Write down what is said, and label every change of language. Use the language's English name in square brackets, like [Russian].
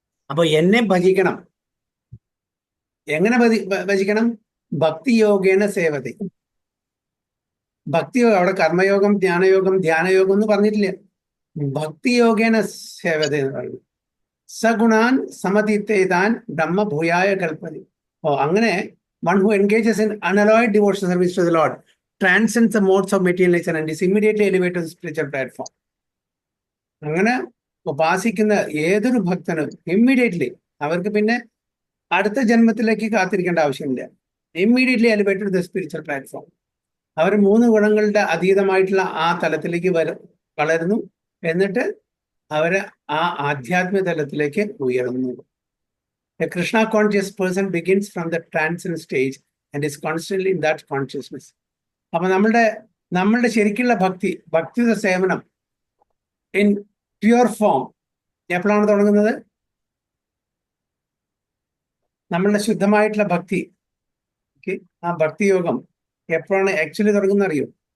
[Malayalam] അപ്പൊ എന്നെ ഭജിക്കണം. എങ്ങനെ ഭജിക്കണം? [Sanskrit] ഭക്തി യോഗേന സേവതി. [Malayalam] ഭക്തി അവിടെ കർമ്മയോഗം, ധ്യാനയോഗം എന്ന് പറഞ്ഞിട്ടില്ല. [Sanskrit] ഭക്തി യോഗേന സേവത [Malayalam] എന്ന് പറയുന്നു. [Sanskrit] സഗുണാൻ സമതിത്തേതാൻ ബ്രഹ്മ ഭൂയായ കൽപ്പതി. [English] അങ്ങനെ one who engages in unalloyed devotional service to the Lord transcends the modes of material nature and is immediately elevated to the spiritual platform. [Malayalam] അങ്ങനെ ഉപാസിക്കുന്ന ഏതൊരു ഭക്തനും ഇമ്മീഡിയറ്റ്ലി അവർക്ക് പിന്നെ അടുത്ത ജന്മത്തിലേക്ക് കാത്തിരിക്കേണ്ട ആവശ്യമില്ല. [English] Immediately elevated to the spiritual platform. [Malayalam] അവർ 3 ഗുണങ്ങളുടെ അതീതമായിട്ടുള്ള ആ തലത്തിലേക്ക് വളരുന്നു. എന്നിട്ട് അവര് ആ ആധ്യാത്മിക തലത്തിലേക്ക് ഉയരുന്നു. [English] A Krishna conscious person begins from the transcendent stage and is constantly in that consciousness. [Malayalam] അപ്പൊ നമ്മളുടെ ശരിക്കുള്ള ഭക്തിയുടെ സേവനം [English] in pure form [Malayalam] എപ്പോഴാണ് തുടങ്ങുന്നത്? നമ്മളുടെ ശുദ്ധമായിട്ടുള്ള ഭക്തി, ആ ഭക്തിയോഗം എപ്പോഴാണ് ആക്ച്വലി തുടങ്ങുന്നത് അറിയോ?